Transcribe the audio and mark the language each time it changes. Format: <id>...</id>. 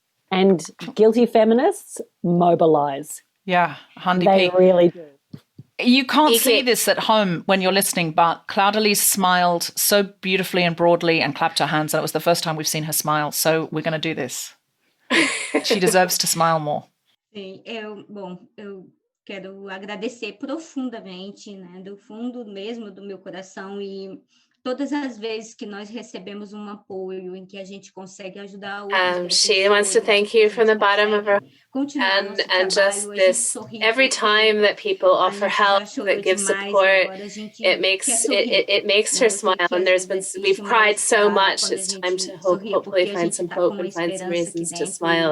<en>And Guilty Feminists mobilise. Yeah, they really do. You can't see this at home when you're listening, but Claudelise smiled so beautifully and broadly and clapped her hands. And it was the first time we've seen her smile. So we're going to do this. She deserves to smile more.</en> <pt>Sim, eu quero agradecer profundamente, né, do fundo mesmo do meu coração, e todas as vezes que nós recebemos apoio em que a gente consegue ajudar outras</pt> <en>she wants to thank you from the bottom of her heart, and just this, every time that people offer help, that give support, it makes her smile. And we've cried so much. It's time to hopefully find some hope and find some reasons to smile.</en>